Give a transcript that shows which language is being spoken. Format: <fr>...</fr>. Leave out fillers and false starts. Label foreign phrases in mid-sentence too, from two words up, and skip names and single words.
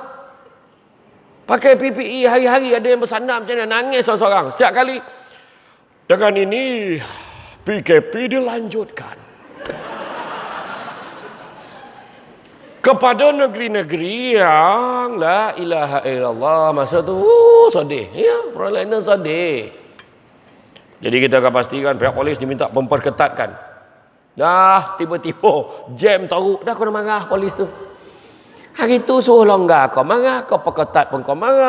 <ms>Pakai PPE hari-hari ada yang bersandar macam mana, nangis seorang-seorang. Setiap kali dengan ini PKP dilanjutkan kepada negeri-negeri yang</ms> <ar>لا إله إلا الله.</ar> <ms>Masa tu sedih. Ya, orang lain sedih. Jadi kita akan pastikan pihak polis diminta memperketatkan. Dah tiba-tiba jam teruk, dah kena marah polis tu. Hari tu suruh longgar, kau marah, kau perketat pun kau marah.</ms>